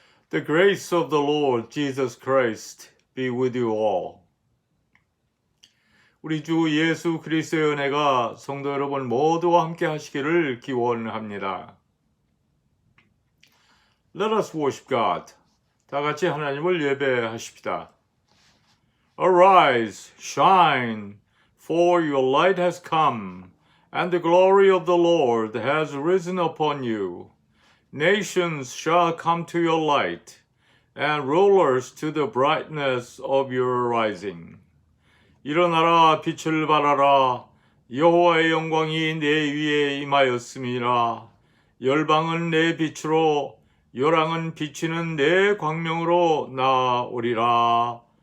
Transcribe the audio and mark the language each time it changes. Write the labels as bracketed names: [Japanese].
[English] The grace of the Lord Jesus Christ be with you all. [Korean] 우리 주 예수 그리스도의 은혜가 성도 여러분 모두와 함께 하시기를 기원합니다. [English] Let us worship God. [Korean] 다 같이 하나님을 예배하십시다. [English] Arise, shine, for your light has come, and the glory of the Lord has risen upon you. Nations shall come to your light, and rulers to the brightness of your rising. [Korean] 일어나라, 빛을 발하라, 여호와의 영광이 내 위에 임하였음이라. 열방은 내 빛으로, 요랑은 비치는 내 광명으로 나오리라.